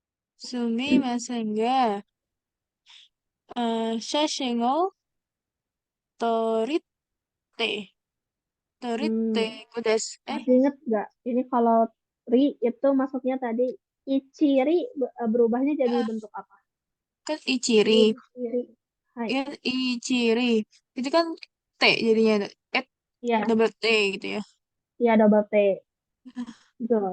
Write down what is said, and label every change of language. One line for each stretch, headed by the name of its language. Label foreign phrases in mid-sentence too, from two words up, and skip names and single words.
Japanese: すみませんが、写真を撮って. 撮ってくださ.
Indonesian: Masih inget nggak? Ini kalau ri itu masuknya tadi ichiri berubahnya jadi bentuk apa? Kan ichiri. Ichiri. Hai. Ya, ichiri. Itu kan T jadinya. Iya, Double T gitu ya. iya double T. Betul.